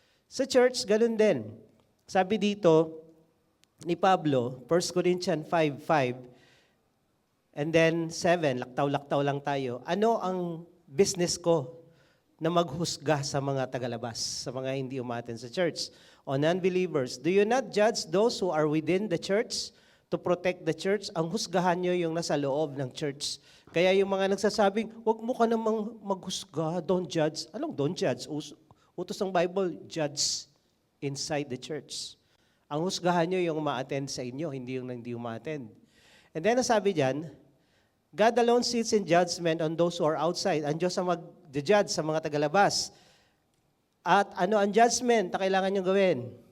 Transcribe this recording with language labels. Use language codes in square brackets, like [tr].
[tl] Sa church, ganun din. Sabi dito ni Pablo, 1 Corinthians 5:5, and then 7, laktaw-laktaw lang tayo. Ano ang business ko na maghusga sa mga tagalabas, sa mga hindi umaten sa church? [en] O non-believers, do you not judge those who are within the church to protect the church? [tl] Ang husgahan nyo yung nasa loob ng church. Kaya yung mga nagsasabing, wag mo ka namang maghusga, [en] don't judge. [tl] Anong don't judge? Utos ng [en] Bible, judge inside the church. [tl] Ang husgahan nyo yung ma-attend sa inyo, hindi yung hindi ma-attend. [en] And then, [tl] sabi dyan, [en] God alone sits in judgment on those who are outside. [tl] Ang Diyos ang mag-judge sa mga tagalabas. At ano ang judgment na kailangan nyo gawin?